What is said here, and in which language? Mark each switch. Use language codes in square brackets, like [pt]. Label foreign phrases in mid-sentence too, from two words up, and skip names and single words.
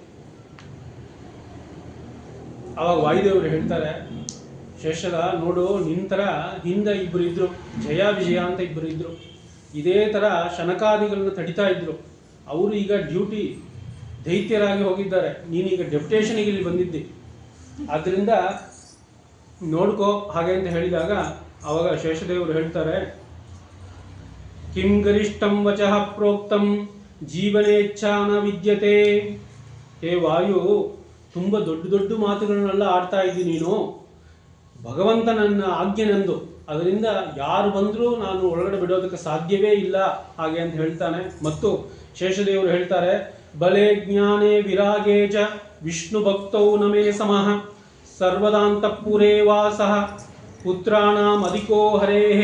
[kn] ಆವಾಗ ವಾಯುದೇವರು ಹೇಳ್ತಾರೆ, ಶೇಷದ ನೋಡು, ನಿನ್ನ ಥರ ಹಿಂದೆ ಇಬ್ಬರು ಇದ್ರು, ಜಯ ವಿಜಯ ಅಂತ ಇಬ್ಬರು ಇದ್ರು, ಇದೇ ಥರ ಶನಕಾದಿಗಳನ್ನು ತಡಿತಾ ಇದ್ರು. ಅವರು ಈಗ ಡ್ಯೂಟಿ ದೈತ್ಯರಾಗಿ ಹೋಗಿದ್ದಾರೆ, ನೀನೀಗ ಡೆಪ್ಯುಟೇಷನಿಗೆ ಇಲ್ಲಿ ಬಂದಿದ್ದಿ, ಆದ್ದರಿಂದ ನೋಡ್ಕೋ ಹಾಗೆ ಅಂತ ಹೇಳಿದಾಗ ಆವಾಗ ಶೇಷದೇವರು ಹೇಳ್ತಾರೆ, [sa] ಕಿಂ ಗರಿಷ್ಠಂ ವಚಃ ಪ್ರೋಕ್ತಂ ಜೀವನೇಚ್ಛಾ ನ ವಿದ್ಯತೆ. [kn] ಹೇ ವಾಯು, ತುಂಬ ದೊಡ್ಡ ಮಾತುಗಳನ್ನೆಲ್ಲ ಆಡ್ತಾ ಇದ್ದೀನಿ ನೀನು. ಭಗವಂತ ನನ್ನ ಆಜ್ಞೆ ನಂದು, ಅದರಿಂದ ಯಾರು ಬಂದರೂ ನಾನು ಒಳಗಡೆ ಬಿಡೋದಕ್ಕೆ ಸಾಧ್ಯವೇ ಇಲ್ಲ ಹಾಗೆ ಅಂತ ಹೇಳ್ತಾನೆ. ಮತ್ತು ಶೇಷದೇವರು ಹೇಳ್ತಾರೆ, [sa] ಬಲೆ ಜ್ಞಾನೇ ವಿರಾಗೇ ಚ ವಿಷ್ಣು ಭಕ್ತೌ ನಮೇ ಸಮಃ ಸರ್ವದಾಂತಃಪುರೇ ವಾಸಃ ಪುತ್ರಾಣಾಂ ಅಧಿಕೋ ಹರೇಹೇ.